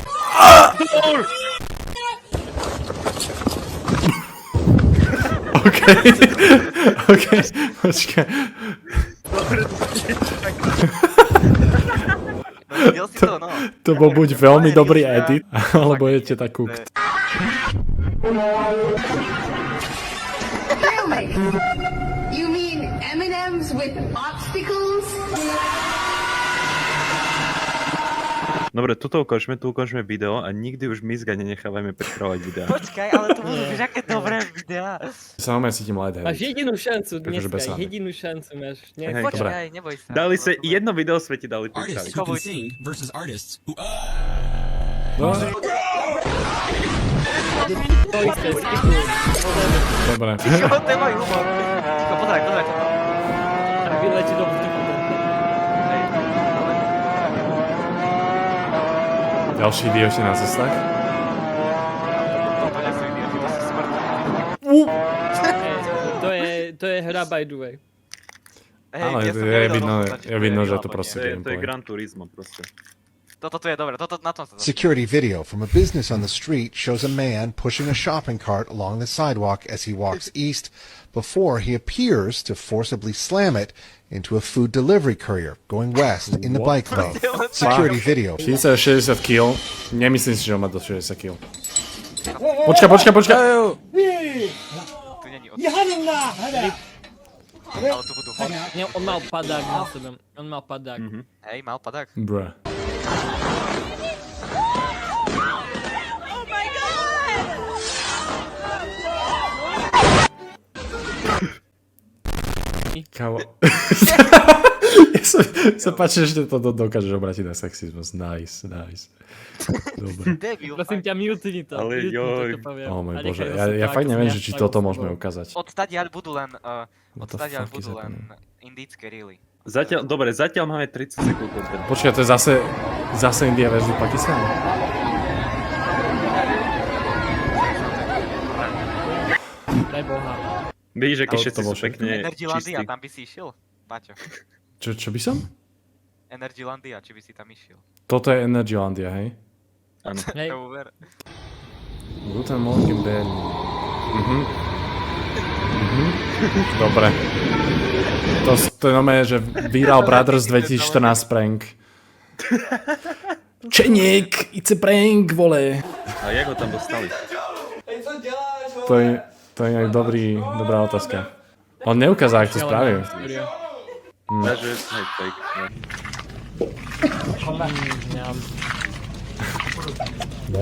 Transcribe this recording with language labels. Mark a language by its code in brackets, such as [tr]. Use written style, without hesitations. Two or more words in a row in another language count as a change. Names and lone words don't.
[sk] OK, počkaj. No, videl si to, no. To bol buď veľmi dobrý edit, alebo je ti tak cooked. [en] You mean M&M's with obstacles? [sk] Dobre, tu ukážeme video a nikdy už my zga nenechávajme pripravovať videá. Počkaj, ale to budú vieš, aké dobré videá. Sa normálne cítim light Máš heavy. jedinú šancu Akože bez dneska, srandy. jedinú šancu máš. Nie, Hej, Počkaj, neboj sa. Dali sa, jedno video sme ti dali pripraviť. [en] Artists who can sing versus artists who [sk] No, to isté, skipuj. dobre. Čo, to je môj humor. Ticho, pozeraj toto. A vyletí do vzduchu. Hej, ale... Ďalší idioti na cestách. Toto nie sú idioti, to sú smrti. To je hra [en] by the way. [sk] Hej, Áno, ja som je nevedel vidno, rozpoznať, či je vidno, že real to alebo proste nie. To je gameplay. Gran Turismo proste. Toto tu je dobre, toto na tom sa [en] Security video from a business on the street shows a man pushing a shopping cart along the sidewalk as he walks east before he appears to forcibly slam it into a food delivery courier going west in the bike lane. Security video. [sk] 60 kg. Nemyslím si, že on má do 60 kg. Počkaj. Tu není od... Ale tu budú hody. Nie, on mal padák na sebe. On mal padák. Hej, mal padák. Bruh. Kámo. Ja sa páči, že to dokážeš obratiť na sexizmus. Nice. Dobre. Debil. Prosím ťa, mutni to. Ale mutni to, joj. čo poviem. Oh môj A bože, nechaj zase ja tak fakt neviem, zňať že či tak toto so môžeme sebou. ukázať. Odstadiaľ budú len... [en] What the [sk] Odstadiaľ [en] fuck is [sk] budú len [en] happening? [sk] indické reely. Zatiaľ máme 30 sekúnd. Počkaj, to je zase India versus Pakistan? Daj Boha. Vidíš, akí To všetci bol sú všetko. pekne Energylandia, čistí. tam by si išiel? Paťo. Čo by som? Energylandia, či by si tam išiel? Toto je Energylandia, hej? Áno. Hej, To uver. [de] Guten Morgen, Berlin. Dobre. [sk] To je normálne, že Viral Brothers 2014 prank. [en] Čeník, it's a prank, [cs] vole. A jak ho tam dostali? [sk] To je nejak dobrá otázka. On neukázal, ako to spravil. Takže, hej, fake. No.